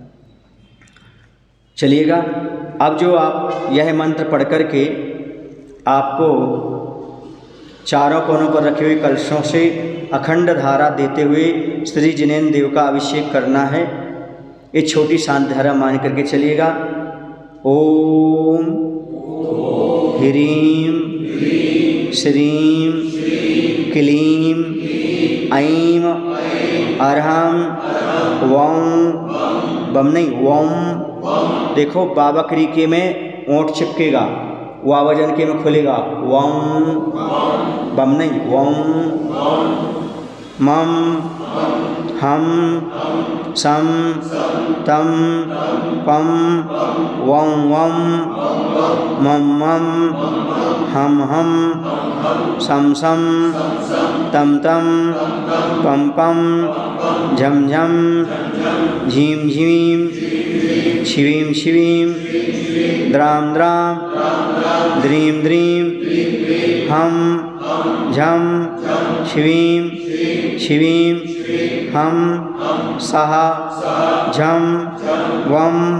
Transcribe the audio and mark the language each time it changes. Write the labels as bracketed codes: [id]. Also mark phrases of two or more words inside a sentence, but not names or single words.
[hi] चलिएगा, अब जो आप यह मंत्र पढ़ कर के आपको चारों कोनों पर रखे हुए कलशों से अखंड धारा देते हुए श्री जिनेन्द्र देव का अभिषेक करना है। ये छोटी शांत धारा मान करके चलिएगा। [sa] ओम ह्रीं श्रीं क्लीं ऐं अरहं वं [hi] बम नहीं [sa] वं। [hi] देखो बाबा क्रीके में ओंठ चिपकेगा, वावजन के में खुलेगा वं, बम नहीं वं। [sa] मम हम सम तम पम वं वं मम मम हम हम सम सम तम तम पम पम झम झम झीम झीम शिवीं शिवीं द्राम द्राम द्रीं द्रीं हम झम शिवीं शिवीं हम सह झम वम